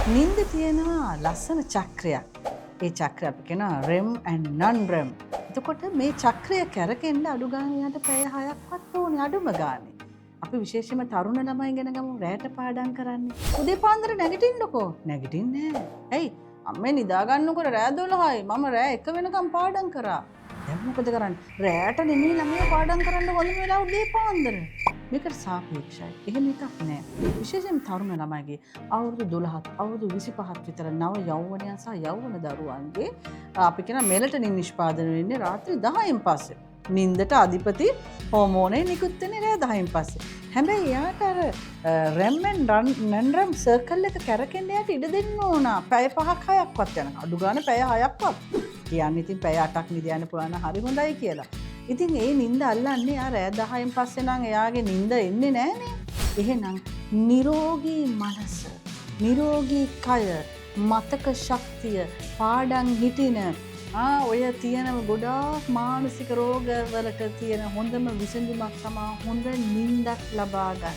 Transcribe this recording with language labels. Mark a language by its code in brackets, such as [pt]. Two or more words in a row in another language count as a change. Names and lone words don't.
[si] නින්ද තියෙනවා ලස්සන චක්‍රයක්. ඒ චක්‍රය අපි කියනවා [en] REM and non-REM. [si] එතකොට මේ චක්‍රය කැරකෙන්න අඩු ගානේ යට පැය 6ක්වත් ඕනේ අඩුම ගානේ. අපි විශේෂයෙන්ම තරුණ ළමයි ගැන ගමු රැට පාඩම් කරන්නේ. උදේ පාන්දර නැගිටින්නකෝ. නැගිටින්නේ නැහැ. ඇයි? අම්මේ නිදා ගන්නකොට රෑ 12යි. මම රෑ 1 වෙනකම් පාඩම් කරා. දැන් මොකද කරන්නේ? රැට නෙමෙයි ළමයා පාඩම් කරන්න හොඳම වෙලාව උදේ පාන්දර. මේකට සාපේක්ෂයි. එහෙම එකක් නෑ. විශේෂයෙන් තරුණ ළමයිගේ අවුරුදු 12ත් අවුරුදු 25ත් විතර නව යෞවනයන් සහ යෞවන දරුවන්ගේ අපි කියන මෙලටනින් නිෂ්පාදනය වෙන්නේ රාත්‍රී 10න් පස්සේ. නින්දට අධිපති හෝමෝනේ නිකුත් වෙන්නේ රෑ 10න් පස්සේ. හැබැයි යාට අර [en] REM and non-REM [si] සර්කල් එක කැරකෙන්න යට ඉඩ දෙන්න ඕන. පැය 5ක් 6ක්වත් යනවා. අඩු ගානේ පැය 6ක්වත්. කියන්නේ ඉතින් පැය 8ක් නිදියන්න පුළුවන් නම් හරි හොඳයි කියලා. ඉතින් ඒ නින්ද අල්ලන්නේ ආ රෑ 10න් පස්සේ නම් එයාගේ නින්ද එන්නේ නැහනේ. එහෙනම් නිරෝගී මනස, නිරෝගී කය, මතක ශක්තිය, පාඩම් හිටින ඔය තියෙන ගොඩාක් මානසික රෝගවලට තියෙන හොඳම විසඳුමක් තමයි හොඳ නින්දක් ලබා ගන්න.